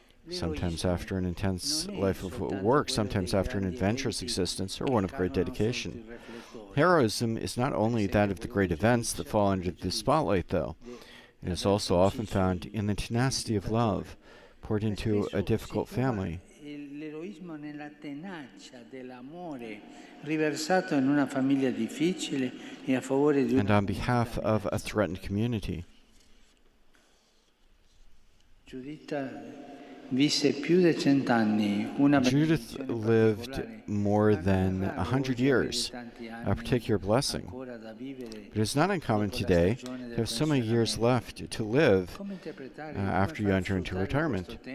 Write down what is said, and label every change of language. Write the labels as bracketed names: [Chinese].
[English] Sometimes after an intense life of work, sometimes after an adventurous existence, or one of great dedication. Heroism is not only that of the great events that fall under the spotlight, though. It is also often found in the tenacity of love, poured into a difficult family. [Italian] L'eroismo nella tenacia dell'amore riversato in una famiglia difficile e a favore di [English] And on behalf of a threatened community. [Italian] Giuditta visse più di 100 anni, una [English] Judith lived more than 100 years, a particular blessing. But it's not uncommon today to have so many years left to live after you enter into retirement.